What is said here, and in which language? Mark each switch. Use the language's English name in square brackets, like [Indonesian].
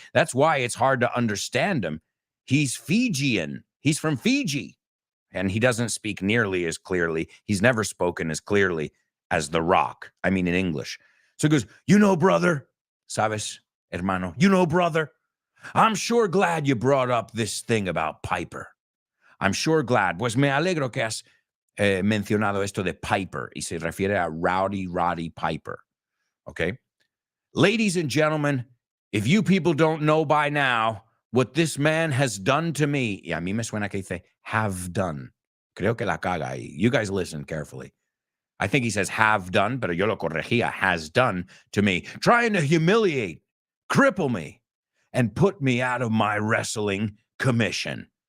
[English] That's why it's hard to understand him. He's Fijian. He's from Fiji. And he doesn't speak nearly as clearly. He's never spoken as clearly as The Rock. I mean, in English. So he goes, you know, brother, [Spanish] sabes, hermano, [English] you know, brother, I'm sure glad you brought up this thing about Piper. I'm sure glad. [Spanish] Pues me alegro que has mencionado esto de Piper. Y se refiere a Roddy Piper. Okay? [English] Ladies and gentlemen, if you people don't know by now what this man has done to me, [Spanish] y a mí me suena que dice [English] have done. [Spanish] Creo que la caga ahí. [English] You guys listen carefully. I think he says have done, [Spanish] pero yo lo corregía, [English] has done to me, trying to humiliate, cripple me, and put me out of my wrestling commission.